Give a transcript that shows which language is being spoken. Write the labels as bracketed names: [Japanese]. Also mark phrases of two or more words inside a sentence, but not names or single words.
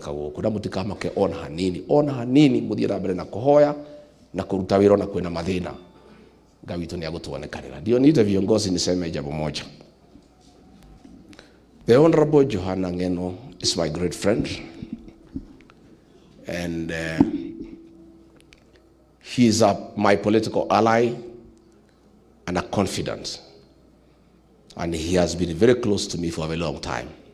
[Kikuyu] guku na mutikamake ona hanini muthie na mbere na kuhoya na kuruta wira na kwina mathina Ngai witu ni agutuonekanira. [Swahili] Ndio niite viongozi niseme jambo moja. [English] The Honorable Johana Ngeno is my great friend, and he is my political ally and a confidant, and he has been very close to me for a very long time.